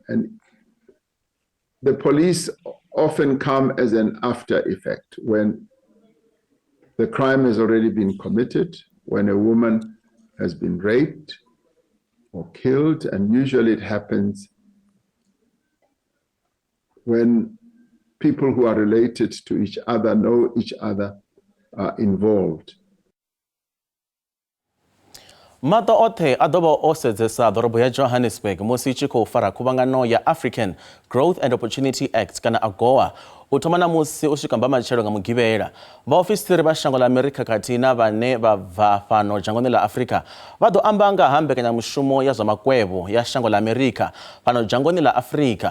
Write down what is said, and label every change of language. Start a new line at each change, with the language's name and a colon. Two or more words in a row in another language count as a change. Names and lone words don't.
English: And the police often come as an after effect when the crime has already been committed, when a woman has been raped or killed, and usually it happens when people who are related to each other, know each other, are involved.
Venda: Mato othe a ḓo vha o sedzesa ḓorobo ya Johannesburg musi tshi khou fara khuvhangano ya African Growth and Opportunity Act kana AGOA u thoma na musi u swika mbamatshelo nga mugivhela. Vhaofisiri vha shango ḽa Amerika khathihi na vhane vha bva fhano dzhangoni ḽa Afrika vha ḓo amba nga ha mbekanyamushumo ya zwa makwevho ya shango ḽa Amerika fhano dzhangoni ḽa Afrika.